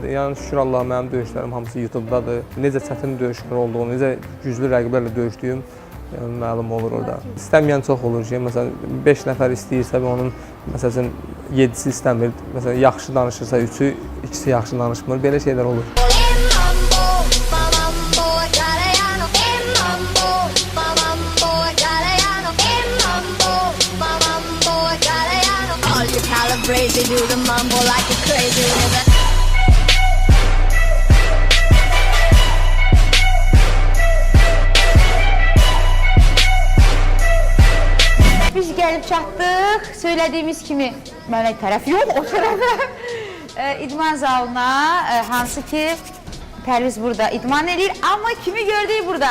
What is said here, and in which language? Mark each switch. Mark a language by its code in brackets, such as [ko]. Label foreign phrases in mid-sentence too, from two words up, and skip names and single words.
[az] Yəni şükür Allah, mənim döyüşlərim hamısı YouTube-dadır. Necə çətin döyüşlər olduğunu, necə güclü rəqiblərlə döyüşdüyüm məlum olur orada. İstəməyən çox olur ki, məsələn, 5 nəfər istəyirsə və onun məsələn 7-si istəmir. Məsələn, yaxşı danışırsa 3-ü, ikisi yaxşı danışmır. Belə şeylər olur. [en] Crazy, do the mambo like a crazy river. [az] Biz gəlib çatdıq, söylədiyimiz kimi mənə tərəf yox, o tərəfə idman zalına, hansı ki Pərviz burada idman edir, amma kimi gördük burada?